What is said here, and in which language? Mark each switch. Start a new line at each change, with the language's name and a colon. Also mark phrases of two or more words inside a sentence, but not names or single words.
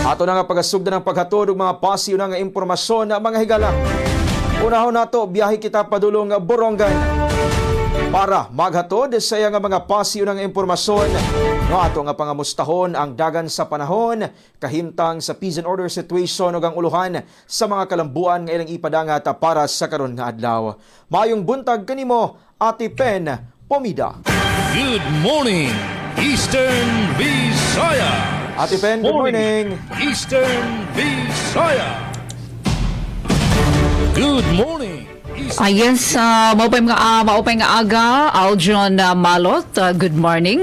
Cebuano: Ato na nga pagasugda ng paghatod og mga pasiyo na nga impormasyon na mga higala. Unahon nato biyahe kita padulong Borongan para maghatod sa iya nga mga pasiyo ng impormasyon no ato nga pangamustahon ang dagan sa panahon kahimtang sa
English: peace and order situation
Cebuano: ug ang uluhan sa mga kalambuan nga ilang ipadangat para sa karon nga adlaw.
Waray: Mayong buntag kanimo, Ate Pen Pomida.
English: Good morning, Eastern Visaya. Ate Pen, good morning. Eastern Visaya. Good morning.
Waray: Yes, maupay nga aga, Aljon Malot,
English: good morning.